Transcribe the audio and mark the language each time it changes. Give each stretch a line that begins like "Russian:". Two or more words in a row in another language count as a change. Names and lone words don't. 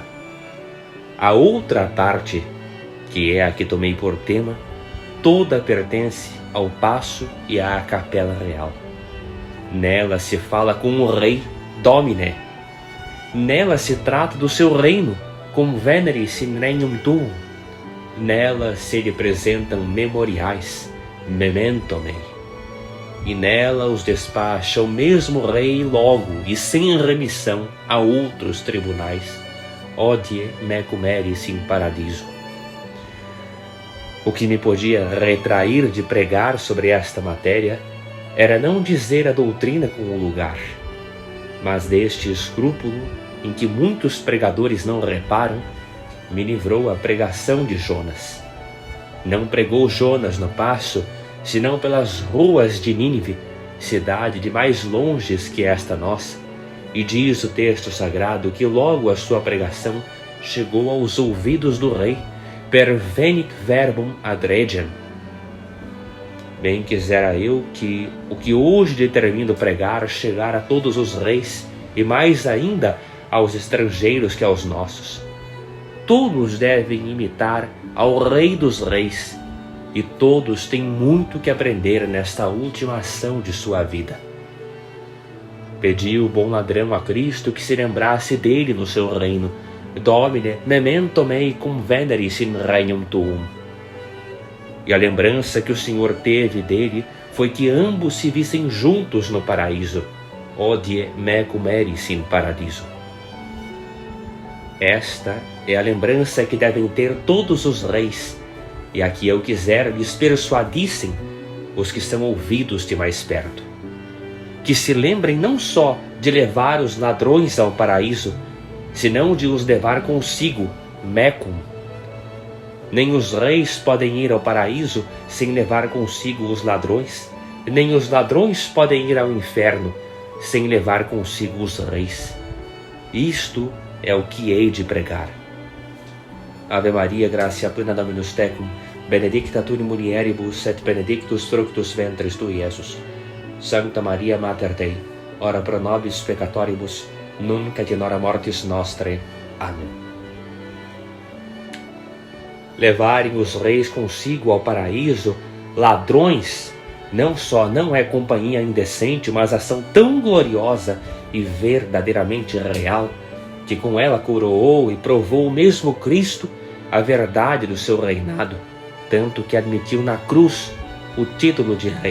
Portuguese: A outra parte, que é a que tomei por tema, toda pertence ao Paço e à Capela Real. Nela se fala com o rei, Domine. Nela se trata do seu reino,
Latin: cum veneris in regnum tuum.
Portuguese: Nela se lhe apresentam memoriais,
Latin: memento mei.
Portuguese: E nela os despacha o mesmo rei logo e sem remissão a outros tribunais,
Latin: hodie mecum eris in paradiso.
Portuguese: O que me podia retrair de pregar sobre esta matéria era não dizer a doutrina com o lugar, mas deste escrúpulo em que muitos pregadores não reparam, me livrou a pregação de Jonas. Não pregou Jonas no Paço, senão pelas ruas de Nínive, cidade de mais longes que esta nossa, e diz o texto sagrado que logo a sua pregação chegou aos ouvidos do rei,
Latin: pervenit verbum ad regem.
Portuguese: Bem quisera eu que o que hoje determino pregar chegar a todos os reis, e mais ainda aos estrangeiros que aos nossos. Todos devem imitar ao Rei dos Reis, e todos têm muito que aprender nesta última ação de sua vida. Pedi o bom ladrão a Cristo que se lembrasse dele no seu reino.
Latin: Domine, memento mei cum veneris in regnum tuum.
Portuguese: E a lembrança que o Senhor teve dele foi que ambos se vissem juntos no paraíso.
Latin: Hodie mecum eris in paradiso.
Portuguese: Esta é a lembrança que devem ter todos os reis, e a que eu quiser lhes persuadissem os que são ouvidos de mais perto. Que se lembrem não só de levar os ladrões ao paraíso, senão de os levar consigo, mecum. Nem os reis podem ir ao paraíso sem levar consigo os ladrões, nem os ladrões podem ir ao inferno sem levar consigo os reis. Isto é o que hei de pregar.
Latin: Ave Maria, gratia plena Dominus tecum, benedicta tu in mulieribus et benedictus fructus ventris tui, Iesus. Sancta Maria Mater Dei, ora pro nobis peccatoribus, nunc et in hora mortis nostrae.
Portuguese: Amém. Levarem os reis consigo ao paraíso, ladrões, não só não é companhia indecente, mas ação tão gloriosa e verdadeiramente real, que com ela coroou e provou o mesmo Cristo a verdade do seu reinado, tanto que admitiu na cruz o título de rei.